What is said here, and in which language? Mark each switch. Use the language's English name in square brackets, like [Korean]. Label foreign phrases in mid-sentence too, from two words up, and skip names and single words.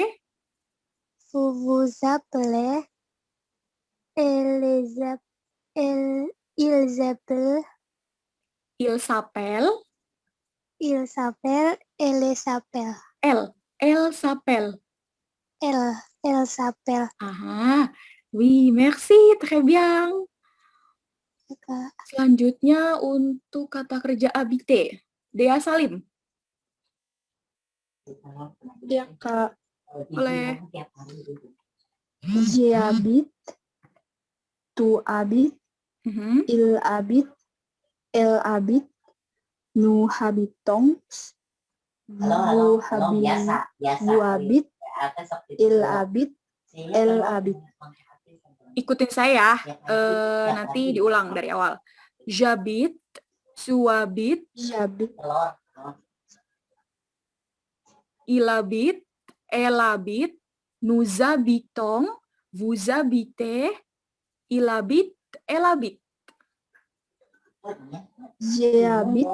[French] vous vous appelez, ils appellent, il s'appelle, il s'appelle, elle s'appelle, elle s'appelle. elle s'appelle. Ah, oui, merci, très bien. [Indonesian] Kak. Selanjutnya untuk kata kerja habiter. Dea Salim. Ya Kak. Boleh. [French] Je habite, tu habites, Mhm. il habite, elle habite, nous habitons, vous habite, il habite, elle habite. [Indonesian] Ikutin saya ya. Nanti diulang dari awal. [French] J'habite, tu habites, J'habite, il habite, elle habite, nous habitons, vous habitez, il habite, elle habite. je habite,